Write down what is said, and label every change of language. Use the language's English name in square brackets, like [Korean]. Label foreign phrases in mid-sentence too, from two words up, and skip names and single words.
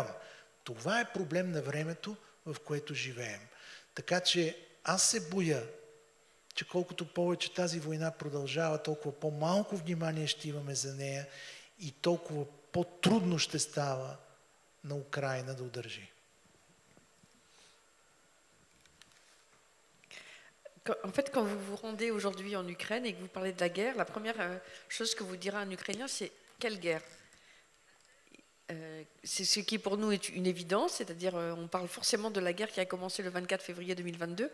[Bulgarian] Това е проблем на времето, в което живеем. Така че аз се боя, че колкото повече тази война продължава, толкова по-малко внимание ще имаме за нея и толкова по-трудно ще става на Украйна да удържи. [French] En fait, quand vous vous rendez aujourd'hui en Ukraine et que vous parlez de la guerre, la première chose que vous dira un Ukrainien, c'est « quelle guerre ?» C'est ce qui pour nous est une évidence, c'est-à-dire on parle forcément de la guerre qui a commencé le 24 février 2022.